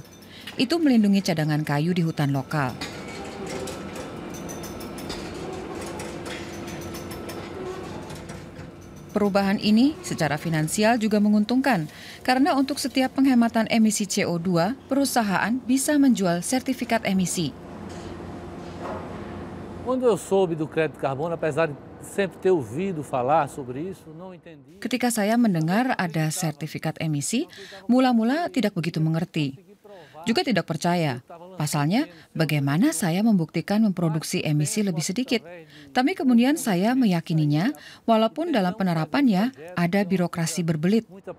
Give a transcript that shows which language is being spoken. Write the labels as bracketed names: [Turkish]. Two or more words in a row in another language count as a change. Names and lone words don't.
[Indonesian] Itu melindungi cadangan kayu di hutan lokal. Perubahan ini secara finansial juga menguntungkan karena untuk setiap penghematan emisi CO2, perusahaan bisa menjual sertifikat emisi. [Portuguese] Quando eu soube do crédito carbono, apesar de sempre ter ouvido falar sobre isso, não entendi. [Indonesian] Ketika saya mendengar ada sertifikat emisi, mula-mula tidak begitu mengerti. Juga tidak percaya. Pasalnya, bagaimana saya membuktikan memproduksi emisi lebih sedikit. Tapi kemudian saya meyakininya, walaupun dalam penerapannya ada birokrasi berbelit.